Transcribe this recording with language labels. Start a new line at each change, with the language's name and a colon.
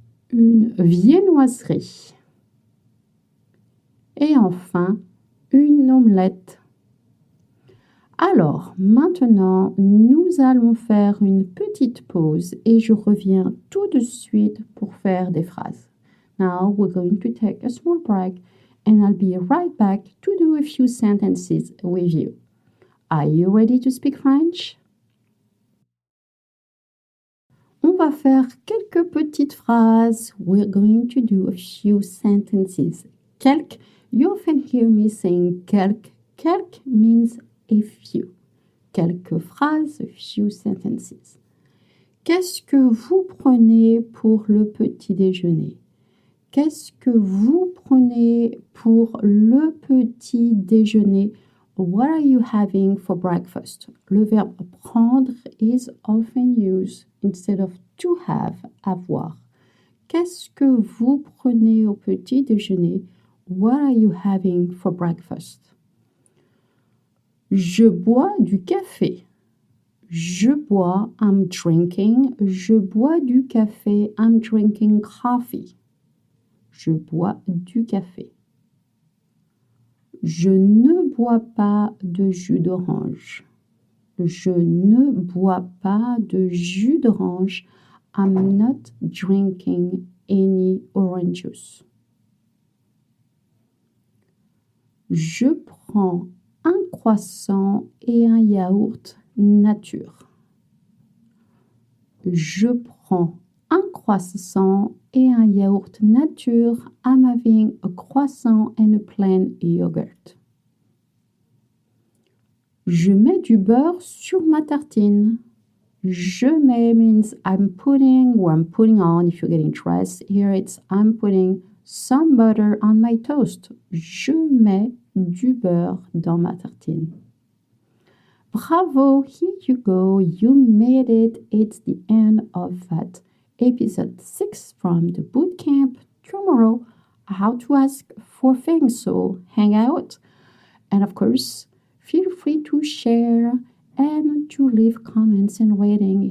French: Une viennoiserie. Et enfin, une omelette. Alors, maintenant, nous allons faire une petite pause et je reviens tout de suite pour faire des phrases.
English: Now, we're going to take a small break and I'll be right back to do a few sentences with you. Are you ready to speak French?
French: On va faire quelques petites phrases.
English: We're going to do a few sentences. Quelques, you often hear me saying quelques. Quelques means a few.
French: Quelques phrases,
English: a few sentences.
French: Qu'est-ce que vous prenez pour le petit déjeuner? Qu'est-ce que vous prenez pour le petit déjeuner?
English: What are you having for breakfast?
French: Le verbe prendre
English: is often used instead of to have, avoir.
French: Qu'est-ce que vous prenez au petit déjeuner?
English: What are you having for breakfast?
French: Je bois du café. Je bois,
English: I'm drinking.
French: Je bois du café,
English: I'm drinking coffee.
French: Je bois du café. Je ne bois pas de jus d'orange. Je ne bois pas de jus d'orange.
English: I'm not drinking any orange juice.
French: Je prends un croissant et un yaourt nature. Je prends un croissant et un yaourt nature.
English: I'm having a croissant and a plain yogurt.
French: Je mets du beurre sur ma tartine. Je mets
English: means I'm putting or I'm putting on. If you're getting dressed, here it's I'm putting some butter on my toast.
French: Je mets du beurre dans ma tartine.
English: Bravo, here you go. You made it. It's the end of that episode 6 from the bootcamp. Tomorrow, how to ask for things. So hang out. And of course, feel free to share and to leave comments and rating.